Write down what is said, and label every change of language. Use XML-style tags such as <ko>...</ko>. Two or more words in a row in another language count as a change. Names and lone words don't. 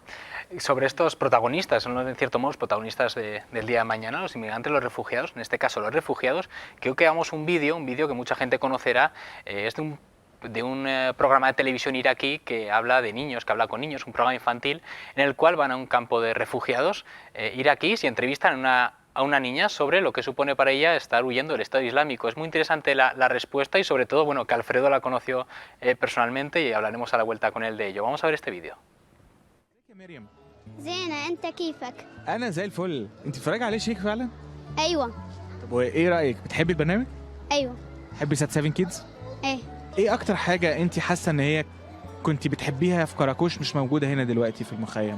<es>Sobre estos protagonistas, son en cierto modo los protagonistas del día de mañana, los inmigrantes, los refugiados, en este caso los refugiados, creo que hagamos un vídeo que mucha gente conocerá, es de un programa de televisión iraquí que habla de niños, que habla con niños, un programa infantil en el cual van a un campo de refugiados iraquíes y entrevistan a a una niña sobre lo que supone para ella estar huyendo del Estado Islámico. Es muy interesante la respuesta y sobre todo, bueno, que Alfredo la conoció personalmente y hablaremos a la vuelta con él de ello. Vamos a ver este vídeo.</es> <ar>زينة أنت كيفك؟ أنا زي الفل، أنت بتتفرجي عليه شيك فعلا؟ أيوة. طب وإيه رأيك؟ بتحبي البرنامج؟ أيوة. بتحبي سات 7 كيدز؟ إيه. إيه أكتر حاجة أنت حاسة إن هي كنت بتحبيها في كراكوش مش موجودة هنا دلوقتي في المخيم؟</ar>